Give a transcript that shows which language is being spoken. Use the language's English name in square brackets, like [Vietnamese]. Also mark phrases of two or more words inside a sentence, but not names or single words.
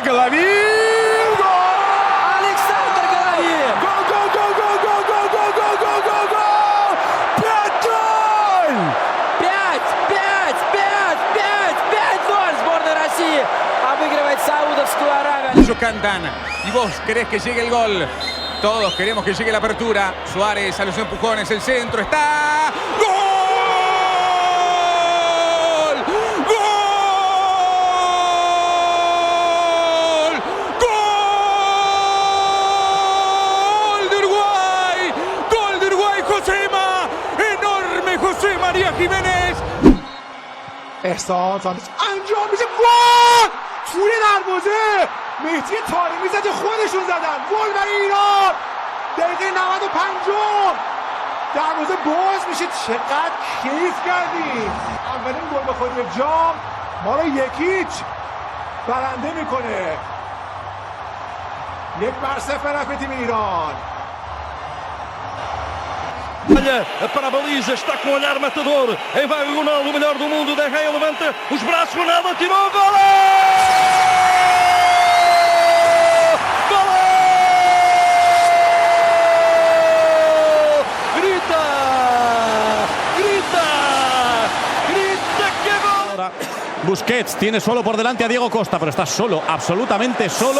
[Russian] Головин! Гол! Александр Головин! Гол! 5-0! Сборная России обыгрывает Саудовскую Аравию. [Spanish] Candana. Y vos querés que llegue el gol. Todos queremos que llegue la apertura. Suárez a los empujones, el centro está. ¡Gol! ¡Gol! ¡Gol de Uruguay! ¡Gol de Uruguay, Josema! ¡Enorme José María Jiménez! [Persian] احسان سانتش انجام میشه گل توی دروازه مهدی طارمی زد خودشون زدن گل برای ایران دقیقه 95 دروازه باز میشه چقدر کیف کردیم اولین گل به خود جام ما رو 1-0 برنده میکنه 1-0 para تیم ایران [Portuguese] Olha para a baliza, está com o olhar matador. Aí vai o Ronaldo, o melhor do mundo. De Gea levanta os braços, Ronaldo atirou o gol! Gol! Grita! [Spanish] ¡Que gol! Busquets tiene solo por delante a Diego Costa, pero está solo, absolutamente solo.